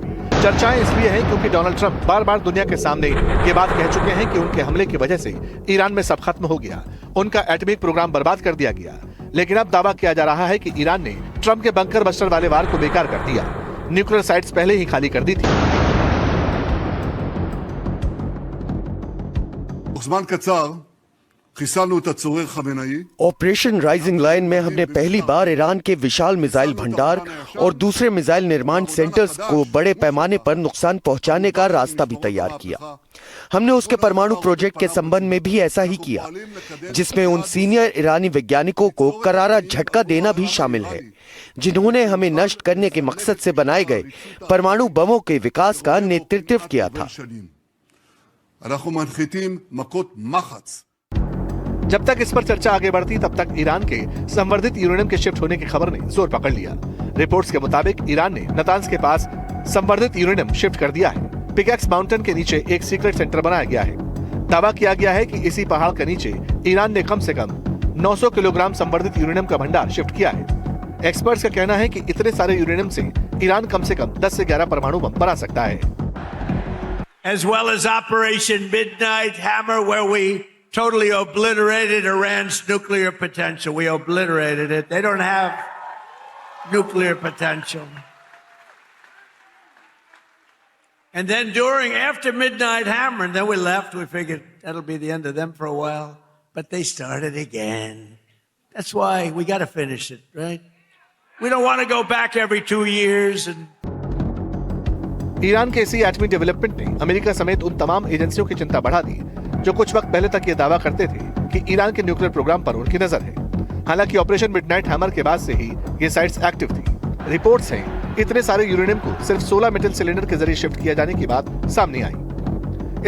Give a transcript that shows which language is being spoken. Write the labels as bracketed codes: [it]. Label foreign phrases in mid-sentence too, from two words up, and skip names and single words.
[hi] चर्चाएं इसलिए हैं क्योंकि डोनाल्ड ट्रंप बार बार दुनिया के सामने ये बात कह चुके हैं कि उनके हमले की वजह से ईरान में सब खत्म हो गया, उनका [en] atomic program [hi] बर्बाद कर दिया गया। लेकिन अब दावा किया जा रहा है कि ईरान ने ट्रंप के [en] bunker buster [hi] वाले वार को बेकार कर दिया, [en] nuclear sites [hi] पहले ही खाली कर दी थी। [he] זמן קצר חיסלנו את הצורר חמינאי। [hi] ऑपरेशन राइजिंग लाइन में हमने पहली बार ईरान के विशाल मिसाइल भंडार और दूसरे मिसाइल निर्माण सेंटर्स को बड़े पैमाने पर नुकसान पहुंचाने का रास्ता भी तैयार किया। हमने उसके परमाणु प्रोजेक्ट के संबंध में भी ऐसा ही किया, जिसमें उन सीनियर ईरानी वैज्ञानिकों को करारा झटका देना भी शामिल है, जिन्होंने हमें नष्ट करने के मकसद से बनाए गए परमाणु बमों के विकास का नेतृत्व किया था। [he] אנחנו מנחיתים מכות מחץ। [hi] जब तक इस पर चर्चा आगे बढ़ती तब तक ईरान के संवर्धित यूरेनियम के शिफ्ट होने की खबर ने जोर पकड़ लिया। रिपोर्ट्स के मुताबिक ईरान ने नातांज के पास संवर्धित यूरेनियम शिफ्ट कर दिया है। पिकैक्स माउंटेन के नीचे एक [en] secret center [hi] बनाया गया है। दावा किया गया है कि इसी पहाड़ के नीचे ईरान ने कम से कम 900 किलोग्राम संवर्धित यूरेनियम का भंडार शिफ्ट किया है। एक्सपर्ट्स का कहना है कि इतने सारे यूरेनियम से ईरान कम से कम 10 से 11 परमाणु बम बना सकता है। [en] As well as Operation Midnight Hammer, where we totally obliterated Iran's nuclear potential. We obliterated it. They don't have nuclear potential. And then after Midnight Hammer, and then we left, we figured that'll be the end of them for a while. But they started again. That's why we got to finish it, right? We don't want to go back every 2 years and [hi] ईरान के इसी एटमी डेवलपमेंट ने अमेरिका समेत उन तमाम एजेंसियों की चिंता बढ़ा दी जो कुछ वक्त पहले तक ये दावा करते थे कि ईरान के [en] nuclear program [hi] पर उनकी नजर है। हालांकि ऑपरेशन मिडनाइट हैमर के बाद से ही ये [en] sites active [hi] थी। रिपोर्ट्स हैं इतने सारे यूरेनियम को सिर्फ 16 [en] metal cylinder [hi] के जरिए शिफ्ट किया जाने की बात सामने आई।